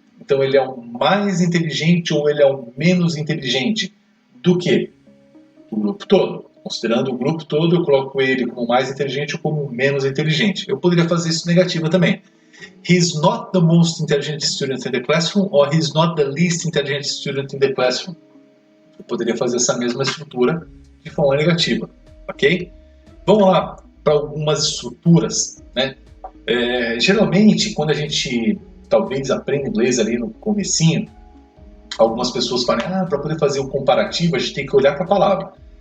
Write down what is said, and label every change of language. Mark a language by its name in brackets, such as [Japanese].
[Portuguese] Então, ele é o mais inteligente ou ele é o menos inteligente do que? Do grupo todo. Considerando o grupo todo, eu coloco ele como mais inteligente ou como menos inteligente. Eu poderia fazer isso negativa também. [English] He is not the most intelligent student in the classroom or he is not the least intelligent student in the classroom. [Portuguese] Eu poderia fazer essa mesma estrutura de forma negativa, ok? Vamos lá para algumas estruturas, né? Geralmente, quando a gente talvez aprende inglês ali no comecinho, algumas pessoas falam, para poder fazer o comparativo, a gente tem que olhar para a palavra.